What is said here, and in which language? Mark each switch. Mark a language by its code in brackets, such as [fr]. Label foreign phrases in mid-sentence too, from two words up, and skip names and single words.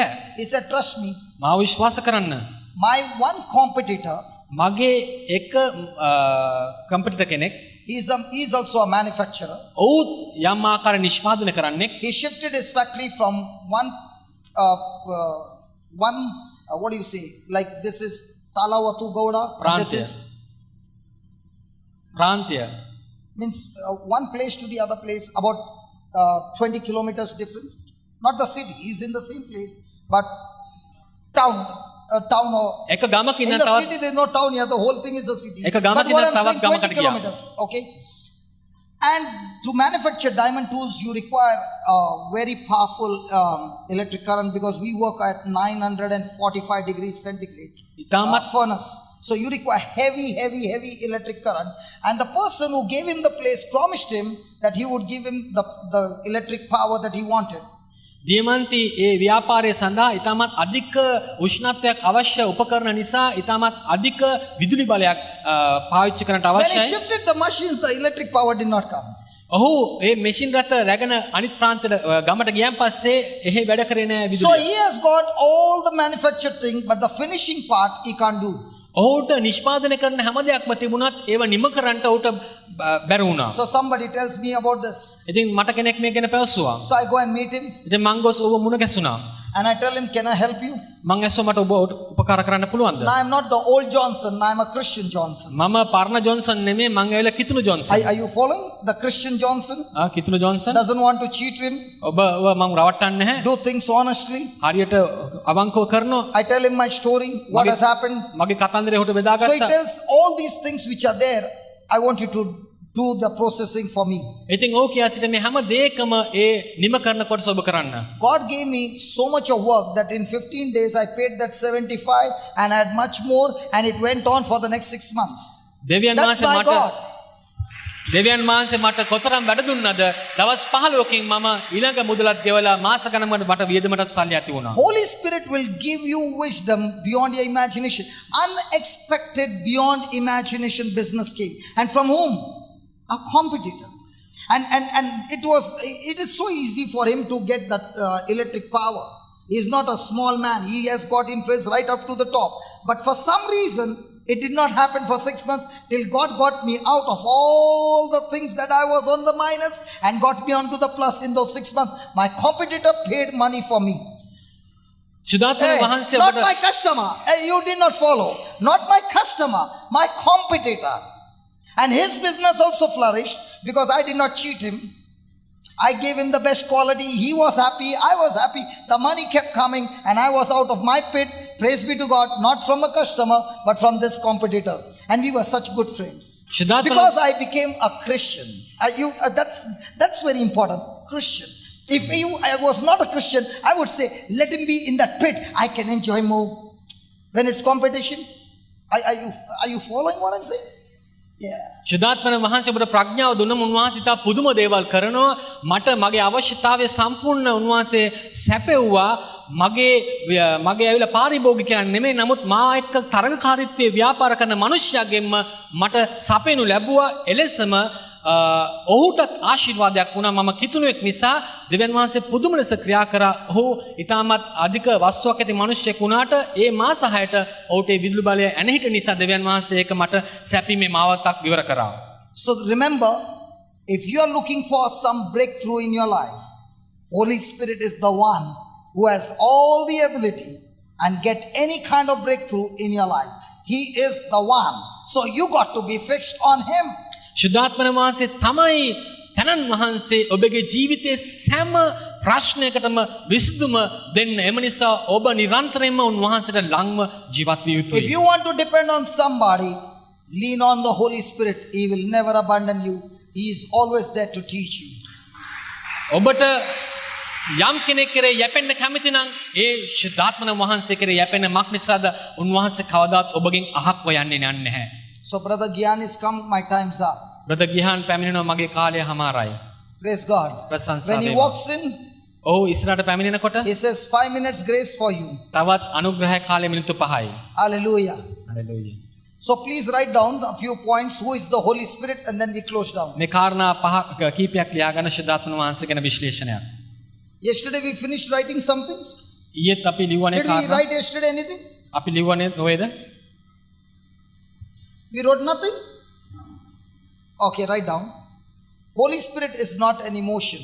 [en] He said, trust me. [si] මාව විශ්වාස කරන්න. [en] My one competitor, [si] මගේ එක කම්පිටිටර් කෙනෙක් [en] he's also a manufacturer. [si] ඔවුත් යම් ආකාර නිෂ්පාදනය කරන්නෙක්. [en] He shifted his factory from one, what do you say? Like this is Talawatu Gowda. And this Prantya. is [si] ප්‍රාන්තිය. [en] means one place to the other place, about 20 kilometers difference. Not the city, he's in the same place, but town or [si] එක ගමක [en] in [si] ඉඳන් [en] the [si] තවත් [en] city there's no town here, the whole thing is a city. [si] එක ගමක [en] But what [si] ඉඳන් [en] I'm [si] තවත් [en] saying, 20 [si] ගමකට ගියා. [en] kilometers, okay? And to manufacture diamond tools, you require very powerful electric current because we work at 945 degrees centigrade [si] ඉතාමත් [en] furnace. So you require heavy electric current. And the person who gave him the place promised him that he would give him the electric power that he wanted. [si] දියමන්ති ඒ ව්‍යාපාරය සඳහා ඉතාමත් අධික උෂ්ණත්වයක් අවශ්‍ය උපකරණ නිසා ඉතාමත් අධික විදුලි බලයක් පාවිච්චි කරන්නට [en] When he [si] අවශ්‍යයි. [en] shifted the machines, the electric power did not come. [si] ඔහු ඒ මැෂින් රථ රැගෙන අනිත් ප්‍රාන්තයට ගමට ගියන් පස්සේ එහෙ වැඩ කරේ නෑ [en] So [si] විදුලිය. [en] he has got all the manufactured thing, but the finishing part he can't do. [si] ඔහුට නිෂ්පාදනය කරන හැම දෙයක්ම තිබුණත් ඒව නිම කරන්නට ඔහුට බැරි වුණා. [en] So somebody tells me about this. [si] ඉතින් මට කෙනෙක් මේ ගැන පැවසුවා. [en] So I go and meet him [si] ඉතින් මං ගොස් ඔබ මුණ ගැසුණා. [en] and I tell him, can I help you? [si] මං ඇස්සුවා මට ඔබ උපකාර කරන්න පුළුවන්ද? [en] No, I'm not the old Johnson, I'm a Christian Johnson. [si] මම පරණ ජොන්සන් නෙමෙයි මං ඇවිල්ලා කිතුණු ජොන්සන්. [en] Are you following? The Christian Johnson [si] කිතුණු ජොන්සන් [en] doesn't want to cheat him, [si] ඔබ මං රවට්ටන්නේ නැහැ. [en] do things honestly. [si] හරියට අවංකව කරනවා. [en] I tell him my story, what has happened. [si] මගේ කතන්දරය ඔහුට [en] So he [si] බෙදාගත්තා. [en] tells all these things which are there, I want you to do the processing for me. [si] ඉතින් ඔහු කියා සිට මේ හැම දෙයකම ඒ නිම කරන කොටස ඔබ කරන්න. [en] God gave me so much of work that in 15 days I paid that 75 and I had much more, and it went on for the next 6 months. [si] දෙවියන් [en] That's [si] වහන්සේ [en] my [si] මට [en] God. [si] දෙවියන් වහන්සේ මට කොතරම් වැඩ දුන්නද දවස් 15කින් මම ඊළඟ මුදලත් ගෙවලා මාස ගණනකට මට වියදමටත් සල්ලි ඇති වුණා. [en] Holy Spirit will give you wisdom beyond your imagination. Unexpected, beyond imagination business came. And from whom? A competitor. And it is so easy for him to get that electric power. He is not a small man. He has got influence right up to the top. But for some reason, it did not happen for 6 months till God got me out of all the things that I was on the minus and got me onto the plus in those 6 months. My competitor paid money for me. [si] සුදාත්මන [en] Hey, [si] වහන්සේ [en] not [si] ඔබට [en] my customer. Hey, you did not follow. Not my customer, my competitor. And his business also flourished because I did not cheat him. I gave him the best quality. He was happy. I was happy. The money kept coming and I was out of my pit. Praise be to God, not from a customer, but from this competitor. And we were such good friends. [si] සුදාත්මන [en] Because I became a Christian. That's very important. Christian. If I was not a Christian, I would say, let him be in that pit. I can enjoy more. When it's competition, are you following what I'm saying? Yeah. [si] ශුද්ධාත්මන වහන්සේ ඔබට ප්‍රඥාව දුන්නම උන්වහන්සේ තා පුදුම දේවල් කරනවා. මට මගේ අවශ්‍යතාවය සම්පූර්ණ උන්වහන්සේ සැපෙව්වා. මගේ ඇවිල්ලා පාරිභෝගිකයන් නෙමෙයි, නමුත් මා එක්ක තරගකාරීත්වයේ ව්‍යාපාර කරන මිනිස්සුන්ගෙන්ම මට සපෙනු ලැබුවා. එලෙසම ඔහුටත් ආශිර්වාදයක් වුණා. මම කිතුණුවෙක් නිසා දෙවියන් වහන්සේ පුදුම ලෙස ක්‍රියා කරා. ඔහු ඊටමත් අධික වස්තුවක් ඇති මිනිසෙක් වුණාට ඒ මාස 6ට ඔහුට ඒ විදුලි බලය ඇන හිට නිසා දෙවියන් වහන්සේ ඒක මට සැපීමේ මාවතක් විවර කරා. [en] So remember, if you are looking for some breakthrough in your life, Holy Spirit is the one who has all the ability and get any kind of breakthrough in your life. He is the one. So you got to be fixed on him. [si] ශුද්ධාත්මන වහන්සේ තමයි තැන තනන් වහන්සේ ඔබගේ ජීවිතයේ සෑම ප්‍රශ්නයකටම විසඳුම දෙන්න. එම නිසා ඔබ නිරන්තරයෙන්ම උන්වහන්සේට ළඟව ජීවත් විය [en] If [si] යුතුයි. [en] you want to depend on somebody, lean on the Holy Spirit. He will never abandon you. He is always there to teach you. [si] ඔබට යම් කෙනෙක් කෙරේ යැපෙන්න කැමති නම් ඒ ශුද්ධාත්මන වහන්සේ කෙරේ යැපෙන මක් නිසාද උන්වහන්සේ කවදාත් ඔබගෙන් අහක්ව යන්නේ නැහැ. [en] So Brother Gyan is come, my time's up. [si] බ්‍රදර් ගිහාන් පැමිණෙනවා මගේ කාලය හමාරයි. [en] Praise God. [si] ප්‍රශංසා [en] When he [si] වේවා. [en] walks in, [si] ඔව් ඉස්සරහට පැමිණෙනකොට [en] he says 5 minutes grace for you. [si] තවත් අනුග්‍රහ කාලය මිනිත්තු 5යි. [en] Hallelujah. [si] හලෙලූයා. [en] So please write down a few points. Who is the Holy Spirit? And then we close down. [si] මේ කාරණා පහ කීපයක් ලියාගන්න ශුද්ධාත්මන වහන්සේ ගැන විශ්ලේෂණයක්. [en] Yesterday we finished writing some things. [si] ඊයේත් අපි ලිව්වනේ [en] Did we [si] කාරණා. [en] write yesterday anything? [si] අපි ලිව්වනේ නොවේද? [en] We wrote nothing? Okay, write down. Holy Spirit is not an emotion.